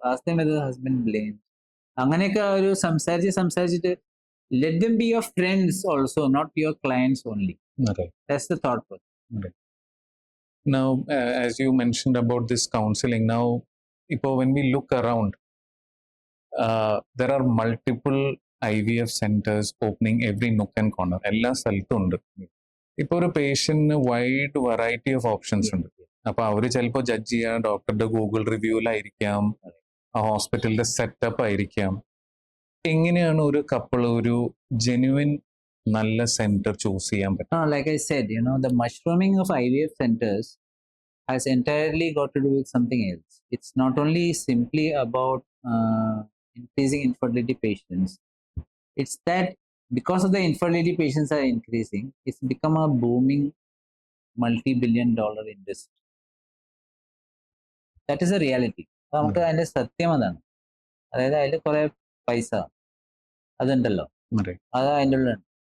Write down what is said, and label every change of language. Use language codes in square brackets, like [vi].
[en] Ask them whether the husband blames. [ml] അങ്ങനെയൊക്കെ ഒരു സംസാരിച്ചിട്ട് [en] let them be your friends also, not your clients only. Right. That's the thought process. Right. Now, as you mentioned about this counseling, now when we look around, there are multiple IVF centers opening every nook and corner. [ml] എല്ലാ സ്ഥലത്തും ഉണ്ട്. ഇപ്പോൾ ഒരു പേഷ്യന്റിന് wide variety of options ഉണ്ട്. അപ്പൊ അവര് ചിലപ്പോൾ judge ചെയ്യാൻ ഡോക്ടറുടെ ഗൂഗിൾ റിവ്യൂലായിരിക്കാം, ആ ഹോസ്പിറ്റലിന്റെ സെറ്റപ്പ് ആയിരിക്കാം. എങ്ങനെയാണ് ഒരു കപ്പിൾ ഒരു ജെന്യുവിൻ നല്ല സെന്റർ ചൂസ് ചെയ്യാൻ പറ്റും? [en] Like I said, the mushrooming of IVF centers has entirely got to do with something else. It's not only simply about increasing infertility patients. It's that because of the infertility patients are increasing, it's become a booming multi-billion-dollar industry. That is a reality. [ml] നമുക്ക് അതിന്റെ സത്യം അതാണ്. അതായത് അതിൽ കുറെ പൈസ അതുണ്ടല്ലോ, അത് അതിൻ്റെ ഉള്ളിലുണ്ട്.